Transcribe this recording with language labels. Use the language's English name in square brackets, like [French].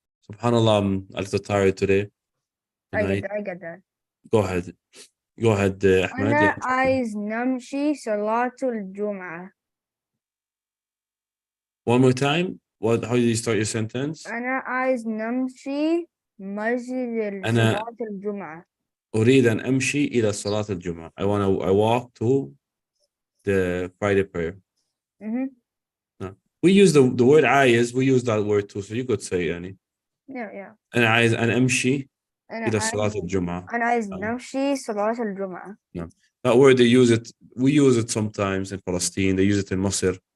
[English] Subhanallah, I'm a little tired today. I get that. Go ahead. Ahmed. [Arabic] أنا عايز نمشي صلاة الجمعة. [English] One more time. How do you start your sentence? [Arabic] أنا عايز نمشي مسجد أنا صلاة الجمعة. أريد أن أمشي إلى صلاة الجمعة. [English] I walk to the Friday prayer. Mhm. We use the word عايز, we use that word too, so you could say يعني. Yeah. [Arabic] أنا عايز أن أمشي أنا إلى عايز صلاة الجمعة. أنا عايز نمشي صلاة الجمعة. [English] That word, we use it sometimes in Palestine. They use it in Masr.